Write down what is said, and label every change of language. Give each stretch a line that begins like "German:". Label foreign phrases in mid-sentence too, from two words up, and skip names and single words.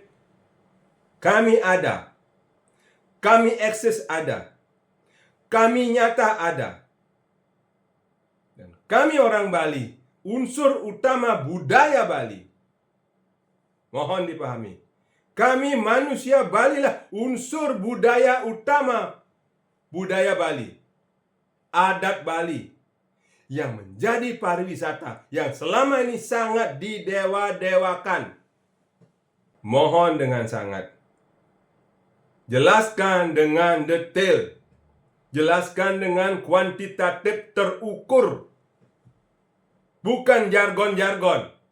Indonesian: Kami ada. Kami eksis ada. Kami nyata ada. Dan kami orang Bali, unsur utama budaya Bali. Mohon dipahami. Kami manusia Bali lah unsur budaya utama. budaya Bali, adat Bali yang menjadi pariwisata yang selama ini sangat didewa-dewakan. Mohon dengan sangat, jelaskan dengan detail, jelaskan dengan kuantitatif terukur, bukan jargon-jargon.